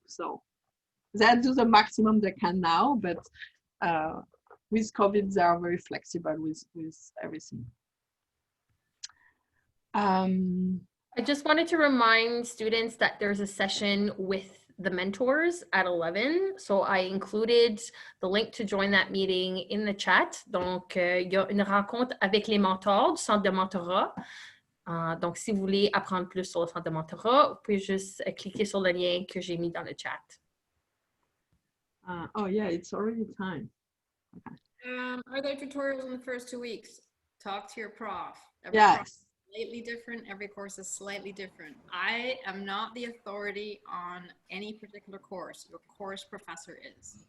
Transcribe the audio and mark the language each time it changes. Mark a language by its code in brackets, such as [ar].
[en] So they do the maximum they can now, but with COVID, they are very flexible with everything. I just wanted to remind students that there's a session with the mentors at 11. So I included the link to join that meeting in the chat. [fr] Donc, il y a une rencontre avec les mentors du centre de mentorat. Donc, si vous voulez apprendre plus sur le centre de mentorat, vous pouvez juste cliquer sur le lien que j'ai mis dans le chat. [en] Oh yeah, it's already time. Okay. Are there tutorials in the first 2 weeks? Talk to your prof. Yes. Slightly different. Every course is slightly different. I am not the authority on any particular course. Your course professor is.